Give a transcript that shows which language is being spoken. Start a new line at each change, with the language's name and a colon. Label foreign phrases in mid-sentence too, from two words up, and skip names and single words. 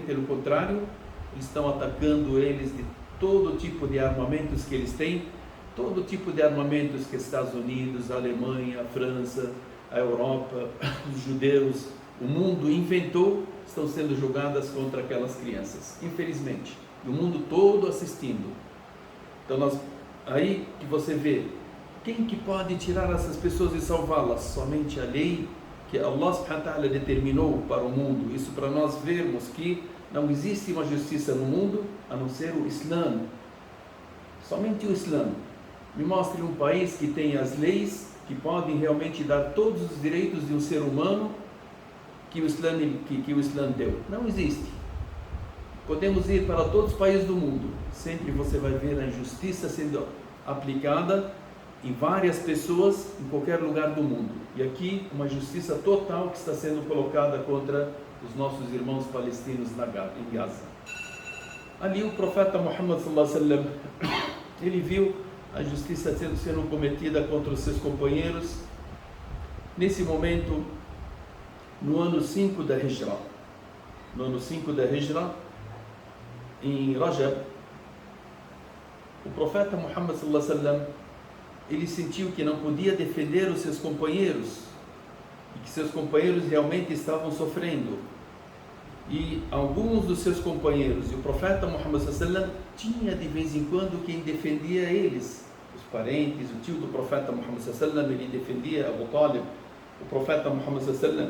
Portuguese: Pelo contrário, eles estão atacando eles de todo tipo de armamentos que eles têm, todo tipo de armamentos que Estados Unidos, a Alemanha, a França, a Europa, os judeus, o mundo inventou, estão sendo jogadas contra aquelas crianças, infelizmente, o mundo todo assistindo. Então aí que você vê, quem que pode tirar essas pessoas e salvá-las? Somente a lei que
Arabic: الله سبحانه وتعالى
Portuguese: determinou para o mundo. Isso para nós vermos que não existe uma justiça no mundo a não ser o Islã. Somente o Islã. Me mostre um país que tem as leis que podem realmente dar todos os direitos de um ser humano que o Islã deu. Não existe. Podemos ir para todos os países do mundo, sempre você vai ver a injustiça sendo aplicada em várias pessoas em qualquer lugar do mundo. E aqui uma justiça total que está sendo colocada contra os nossos irmãos palestinos em Gaza. Ali o profeta Muhammad
Arabic: صلى الله عليه وسلم,
Portuguese: ele viu a justiça sendo cometida contra os seus companheiros. Nesse momento, no ano 5 da Hijra, em Rajab, o profeta Muhammad
Arabic: صلى الله عليه وسلم
Portuguese: ele sentiu que não podia defender os seus companheiros, e que seus companheiros realmente estavam sofrendo. E alguns dos seus companheiros, e o profeta Muhammad sallallahu tinha de vez em quando quem defendia eles, os parentes, o tio do profeta Muhammad sallallahu, ele defendia Abu Talib, o profeta Muhammad sallallahu.